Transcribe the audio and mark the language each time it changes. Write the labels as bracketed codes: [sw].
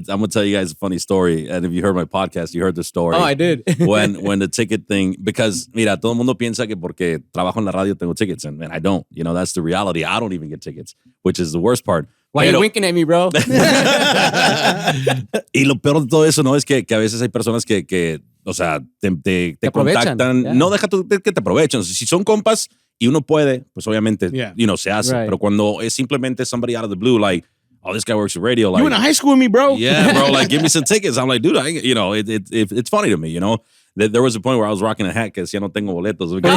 [en] I'm gonna tell you guys a funny story. And if you heard my podcast, you heard the story. Oh, I did. when the ticket thing, because [es] mira, todo el mundo piensa que porque trabajo en la radio tengo tickets, [en] and I don't. That's the reality. I don't even get tickets, which is the worst part. Why are you winking at me, bro? [es] Y lo peor de todo eso, ¿no? Es que a veces hay personas que o sea, te contactan. [en] Yeah. [es] No deja tú que te aprovechen. Si son compas y uno puede, pues obviamente, se hace. [en] Right. [es] Pero cuando es simplemente [en] somebody out of the blue, like, oh, this guy works at radio. Like, You went to high school with me, bro. yeah, bro, like, give me some tickets. I'm like, dude, it's funny to me, There was a point where I was rocking a hat [es] que decía no tengo boletos.